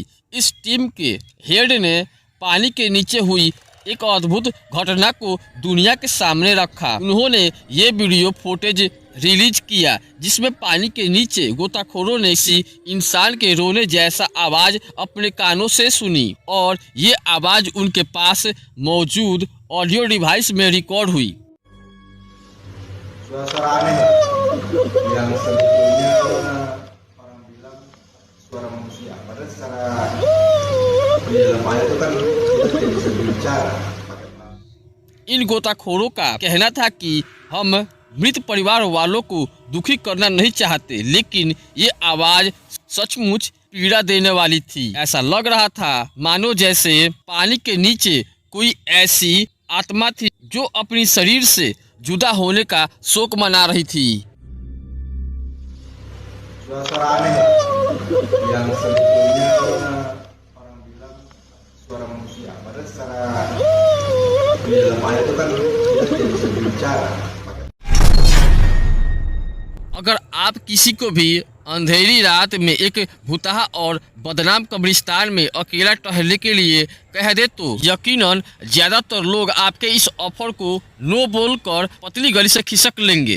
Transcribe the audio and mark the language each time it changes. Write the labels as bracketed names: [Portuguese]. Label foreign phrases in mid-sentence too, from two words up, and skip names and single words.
[Hindi] इस टीम के हेड ने पानी के नीचे हुई एक अद्भुत घटना को दुनिया के सामने रखा। उन्होंने ये [English] video footage [Hindi] रिलीज किया जिसमें पानी के नीचे गोताखोरों ने किसी इंसान के रोने जैसा आवाज अपने कानों से सुनी और ये आवाज उनके पास मौजूद [English] audio device [Hindi] में रिकॉर्ड हुई। [Indonesian] Suara aneh yang sebetulnya orang bilang suara manusia, padahal secara di dalam ayat itu kan kita tidak bisa berbicara. [Hindi] इन गोताखोरों का कहना था कि हम मृत परिवार वालों को दुखी करना नहीं चाहते, लेकिन ये आवाज सचमुच पीड़ा देने वाली थी। ऐसा लग रहा था मानो जैसे पानी के नीचे कोई ऐसी आत्मा थी जो अपनी शरीर से जुदा होने का शोक मना रही थी। [Indonesian] Suara aneh yang sebetulnya orang bilang suara manusia, padahal secara di dalam ayat itu kan kita tidak bisa berbicara. [Hindi] अगर आप किसी को भी अंधेरी रात में एक भुतहा और बदनाम कब्रिस्तान में अकेला टहलने के लिए कह दे तो यकीनन ज्यादातर लोग आपके इस ऑफर को नो बोलकर पतली गली से खिसक लेंगे।